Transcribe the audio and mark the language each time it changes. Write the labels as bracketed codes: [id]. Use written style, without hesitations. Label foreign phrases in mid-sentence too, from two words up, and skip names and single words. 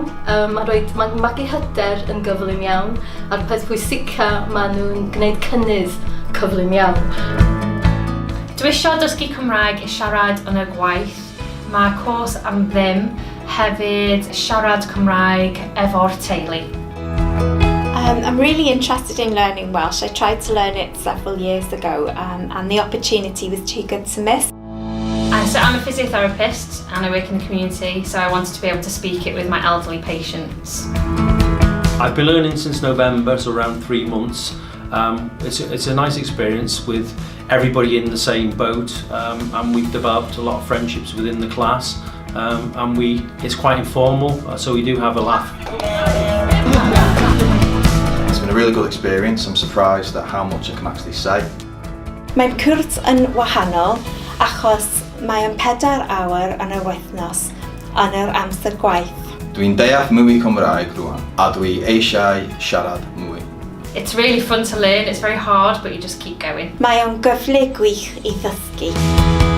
[cy] Mae'n magu hyder yn gyflym iawn. A'r peth pwysica, maen nhw'n gwneud cynnydd cyflym iawn. Dwi eisiau dysgu Cymraeg i siarad yn y gwaith. Mae cwrs am ddim hefyd siarad Cymraeg efo'r teulu. [en] I'm really interested in learning Welsh. I tried to learn it several years ago and the opportunity was too good to miss. So I'm a physiotherapist and I work in the community, so I wanted to be able to speak it with my elderly patients. I've been learning since November, so around 3 months. It's a nice experience with everybody in the same boat, and we've developed a lot of friendships within the class, and it's quite informal, so we do have a laugh. It's been a really good experience. I'm surprised at how much I can actually say. [cy] Mae'r cwrs yn wahanol achos mae yn 4 awr yn y wythnos yn yr amser gwaith. Dwi'n deall mwy Cymraeg rwan, a dwi eisiau siarad mwy. [en] It's really fun to learn, it's very hard, but you just keep going. [cy] Mae o'n gyfle gwych i ddysgu.